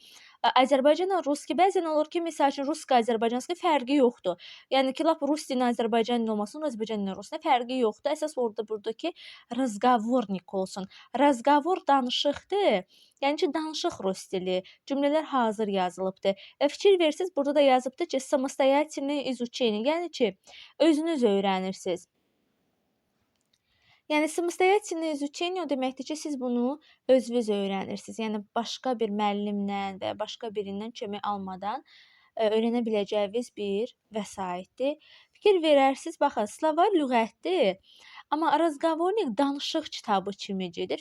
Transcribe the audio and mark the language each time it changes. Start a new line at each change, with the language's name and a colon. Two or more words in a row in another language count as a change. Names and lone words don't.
Azerbaijani: Azərbaycanla ruski bəzən olur ki, məsəl üçün ruski, azərbaycanski fərqi yoxdur. Yəni ki, lap rus dilinin Azərbaycan dilində olmasın, Azərbaycan dilinin rusunda fərqi yoxdur. Əsas orada burdakı razgovornik olsun. Razgovor danışıqdır. Yəni ki, danışıq rus dili, cümlələr hazır yazılıbdır. Və fikir versiniz, burada da yazıbdır ki,
Russian: самостоятельное изучение,
Azerbaijani: yəni ki, özünüz öyrənirsiniz. Yəni
Russian: самостоятельное изучение
Azerbaijani: o deməkdir ki, siz bunu özünüz öyrənirsiniz. Yəni başqa bir müəllimdən və ya başqa birindən kömək almadan öyrənə biləcəyiniz bir vəsaitdir. Fikir verərsiniz, baxın, slovar lüğətdir. Amma razgovornik danışıq kitabı kimi gedir.